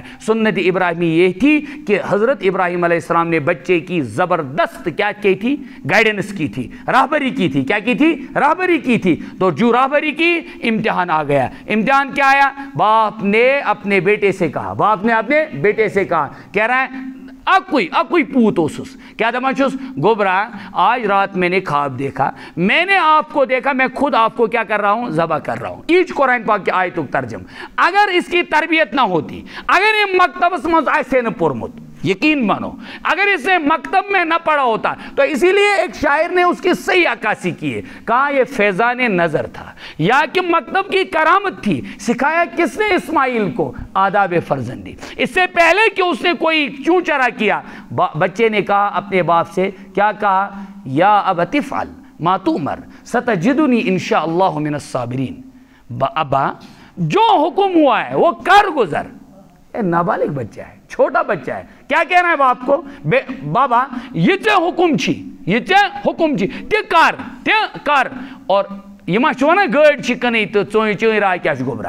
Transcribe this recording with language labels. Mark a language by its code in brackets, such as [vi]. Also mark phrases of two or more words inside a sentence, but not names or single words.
[hi] सुन्नत इब्राहीमी ये थी कि हज़रत इब्राहीम अलैहिस्सलाम ने बच्चे की ज़बरदस्त क्या की थी, गाइडेंस की थी, राहबरी की थी। क्या की थी? राहबरी की थी। तो जो राहबरी की, इम्तिहान आ गया। इम्तिहान क्या आया? बाप ने अपने बेटे से कहा, बाप ने अपने बेटे से कहा, कह रहा है [ks] अकुई पूत ओसुस, क्या दमाचुस गोबरा, [hi] आज रात मैंने ख्वाब देखा, मैंने आपको देखा, मैं खुद आपको क्या कर रहा हूं, ज़बह कर रहा हूं। ईच कुरान पाक की आयत तर्जम। अगर इसकी तरबियत ना होती, अगर ये [ks] मकतब मज ऐसे न पुरमुत, [hi] यकीन मानो अगर इसने मकतब में न पढ़ा होता, तो इसीलिए एक शायर ने उसकी सही अक्कासी की है, कहा यह फैजान नजर था या कि मकतब की करामत थी। सिखाया किसने? इस्माइल को आदाब फर्जंदी। इससे पहले कि उसने कोई चूं चरा किया, बच्चे ने कहा अपने बाप से, क्या कहा? [ar] يا أبت افعل ما تؤمر ستجدني إن شاء الله من الصابرين. [hi] अब्बा जो हुक्म हुआ है वो कर गुजर। नाबालिग बच्चा है, छोटा बच्चा है, क्या कह रहा है बाप को? [ks] बाबा ये हुक्म छी, ये हुक्म छी, ते कर। और ये मा ना गाड़ कन तो चोई चोई रहा क्या गोबरा।